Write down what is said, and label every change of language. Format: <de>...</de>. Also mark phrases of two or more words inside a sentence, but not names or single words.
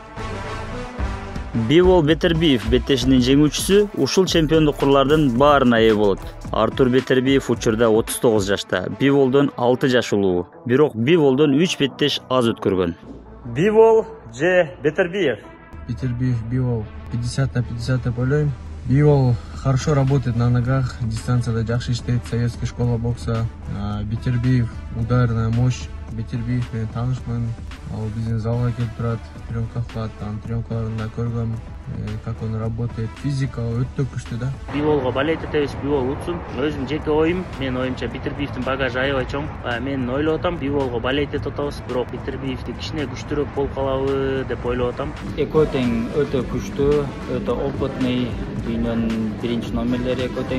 <ky>Бивол Бетербиев беттешинин жеңүүчүсү ушул чемпиондук курлардын баарына ээ болот. Артур Бетербиев учурда 39 жашта, Биволдон 6 жаш улуу. Бирок Биволдон 3 беттеш аз өткөргөн. Бивол же Бетербиев? Бетербиев, Бивол 50 на 50 деп ойлойм.</ky> <ru>Бивол хорошо работает на ногах,</ru> <ky>дистанцияда жакшы иштейт,</ky> <ru>советская школа бокса. Бетербиев ударная мощь.</ru> <ky>Бетербиев менен таанышмын. Ал биздин залга келип турат, тренировка кылат, анын тренировкаларында көргөм,</ky> <ru>как он работает.</ru> <ky>Физика өтө күчтүү да. Биволго болеть этебиз, Бивол утсун. Өзүм жеке оюм, менин оюмча Бетербиевдин багажы аябай чоң. Мен ойлоп атам, Биволго болеть этип атабыз, бирок Бетербиевди кичине күчтүүрөөк болуп калабы деп ойлоп атам. Экөө тең, өтө күчтүү, өтө опытный, дүйнөнүн биринчи номерлери экөө тең.</ky>